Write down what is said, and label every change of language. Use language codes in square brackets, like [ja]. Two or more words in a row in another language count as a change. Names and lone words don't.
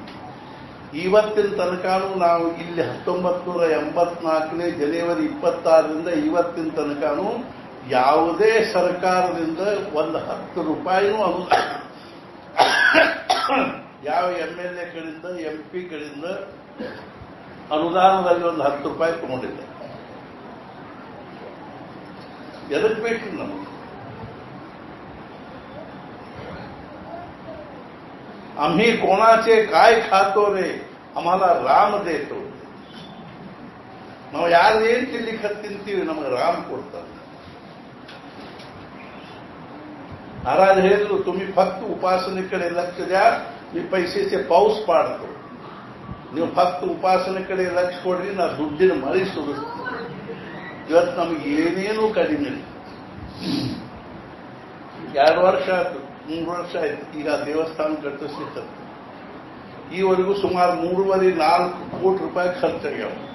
[kn] ಇವತ್ತಿನ ತನಕನೂ ನಾವು ಇಲ್ಲಿ 1984 ಜನವರಿ 26ರಿಂದ ಇವತ್ತಿನ ತನಕನೂ ಯಾವುದೇ ಸರ್ಕಾರದಿಂದ ಒಂದು 10 ರೂಪಾಯಿನೂ ಯಾವ MLA ಗಳಿಂದ MP ಗಳಿಂದ ಅನುದಾನದಲ್ಲಿ ಒಂದು 10 ರೂಪಾಯಿ ತಗೊಂಡಿದ್ದೆ. ಎದಕ್ಕೆ ಬೇಕು ನಮಗೆ? [mr] आम्ही कोणाचे काय खातो रे, आम्हाला राम देतो. [kn] ನಾವು ಯಾರು ಏನ್ ತಿನ್ಲಿಕ್ಕೆ ತಿಂತೀವಿ ನಮಗೆ ರಾಮ್ ಕೊಡ್ತಾರೆ. महाराज ಹೇಳಿದ್ರು, [mr] तुम्ही फक्त उपासनेकडे लक्ष द्या, मी पैसेचे पाऊस पाडतो. [kn] ನೀವು ಫಕ್ತ ಉಪಾಸನೆ ಕಡೆ ಲಕ್ಷ್ಯ ಕೊಡ್ರಿ, ನಾ ದುಡ್ಡಿನ ಮಳಿ ಸುರಿಸ್ತೀನಿ. ಇವತ್ತು ನಮಗೆ ಏನೇನೂ ಕಡಿಮೆ ಇಲ್ಲ. 2 ವರ್ಷ ಆಯ್ತು, 3 ವರ್ಷ ಆಯ್ತು ಈಗ ದೇವಸ್ಥಾನ ಕಟ್ಟಿಸ್ಲಿಕ್ಕೆ. ಈವರೆಗೂ ಸುಮಾರು 3.5-4 ಕೋಟಿ ರೂಪಾಯಿ ಖರ್ಚಾಗ್ಯಾವ.